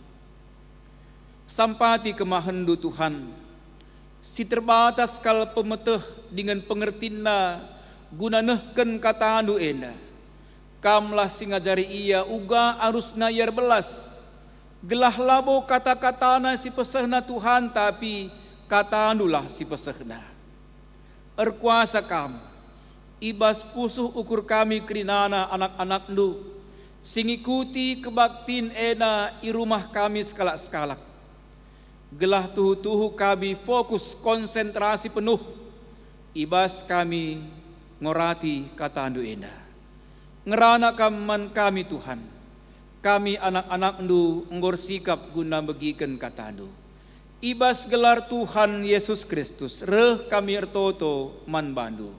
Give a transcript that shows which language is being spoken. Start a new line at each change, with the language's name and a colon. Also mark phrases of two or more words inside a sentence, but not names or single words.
Batak Karo: sampati kemahendu Tuhan si terbatas kal pemeteh dengan pengertina guna nehken kata andu enda kamlah si ngajari ia uga arus nayar belas gelah labo kata-katana si pesehna Tuhan tapi kata anulah si pesehna. Erkuasa kam, ibas pusuh ukur kami kerinana anak-anak nu, singikuti kebaktin ena i rumah kami sekalak-sekalak. Gelah tuhu-tuhu kami
Indonesian: fokus konsentrasi penuh,
Batak Karo: ibas kami ngorati kata andu ena. Ngerana kaman kami Tuhan, kami anak-anak nu ngor sikap guna begiken kata andu. Ibas gelar Tuhan Yesus Kristus, reh kami ertoto man bandu.